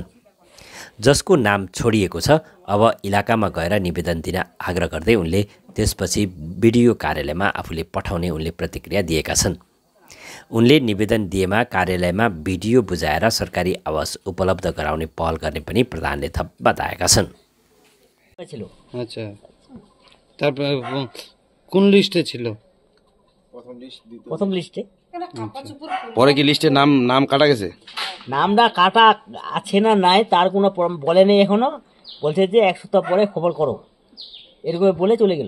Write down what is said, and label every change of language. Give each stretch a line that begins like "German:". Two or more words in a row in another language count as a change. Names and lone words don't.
Nepali: जसको नाम छोडिएको छ अब इलाकामा गएर निवेदन दिन आग्रह गर्दै उनले त्यसपछि बिडिओ कार्यालयमा आफूले पठाउने उनले प्रतिक्रिया दिएका छन्। उनले निवेदन दिएमा कार्यालयमा बिडिओ बुझाएर सरकारी आवास उपलब्ध गराउने पहल गर्ने पनि प्रधानले थप बताएका छन्।
Bangla: আচ্ছা, তারপর কোন লিস্টে ছিল? প্রথম লিস্টে। পরে কি লিস্টে নাম কাটা গেছে? নামটা কাটা আছে না নাই তার কোনো বলেনি এখনো। বলছে যে 1 সপ্তাহ পরে খবর করো, এরকম বলে চলে গেল।